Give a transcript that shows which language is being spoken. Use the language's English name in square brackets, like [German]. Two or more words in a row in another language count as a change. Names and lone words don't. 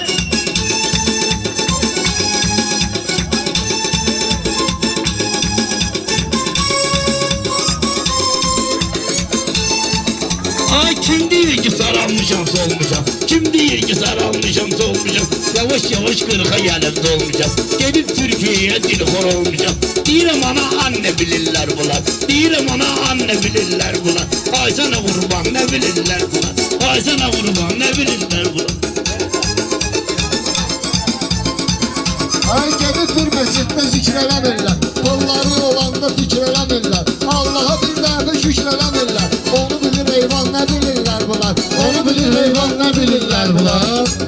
[Azerbaijani] Ay kim deyir ki saralmışam solmuşam? Kim deyir ki saralmışam solmuşam? [Turkish] Yavaş yavaş kırka gelip dolmuşam. Gelip Türkiye'ye dilxor olmuşam. [Azerbaijani] Deyirəm ana [Turkish] anne bilirler bunlar. [Azerbaijani] Deyirəm ana [Turkish] anne bilirler bunlar. Ay sana kurban ne bilirler bunlar. Ay sana kurban ne bilirler bunlar. [Azerbaijani] Ay gedib bir məsciddə zikr eləmirlər. Qolları olanda fikr eləmirlər. Allaha bir dəfə şükr eləmirlər. Onu bilir heyvan nə bilirlər bunlar. Onu bilir heyvan nə bilirlər bunlar.